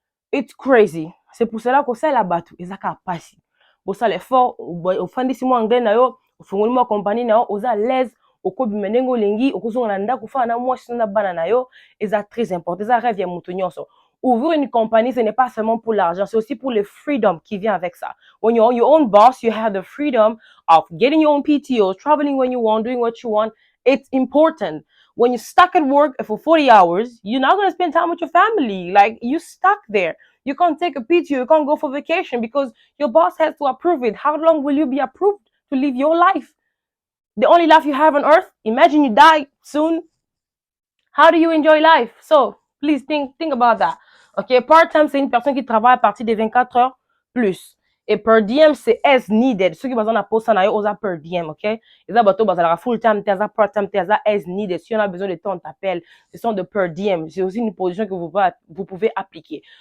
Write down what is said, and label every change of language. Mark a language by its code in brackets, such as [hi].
[en] it's crazy [fr] c'est pour cela que ça [ln] la batu ezaka pasi bosala effort ofandisi mwa anglais na yo ofungoli mwa compagnie na yo oza à l'aise okobima ndenge olingi okozonga na ndako fana na mwasi na bana na yo eza très important eza rêve ya moto nyonso. [fr] Ouvrir une compagnie, ce n'est pas seulement pour l'argent, c'est aussi pour le [en] freedom [fr] qui vient avec ça. [en] When you're your own boss, you have the freedom of getting your own PTO, traveling when you want, doing what you want. It's important. When you're stuck at work for 40 hours, you're not going to spend time with your family. Like, you're stuck there. You can't take a PTO, you can't go for vacation because your boss has to approve it. How long will you be approved to live your life? The only life you have on earth, imagine you die soon. How do you enjoy life? So, please think about that. OK? [fr] Part-time, c'est une personne qui travaille à partir des 24 heures plus. Et per diem, c'est [en] as needed. [fr] Ceux qui ont besoin de poste en ailleurs, on per diem, OK? Ils ont full-time, t'as part-time, t'as [en] as needed. [fr] Si on a besoin de temps, on t'appelle. Ce sont de per diem. C'est aussi une position que vous pouvez appliquer.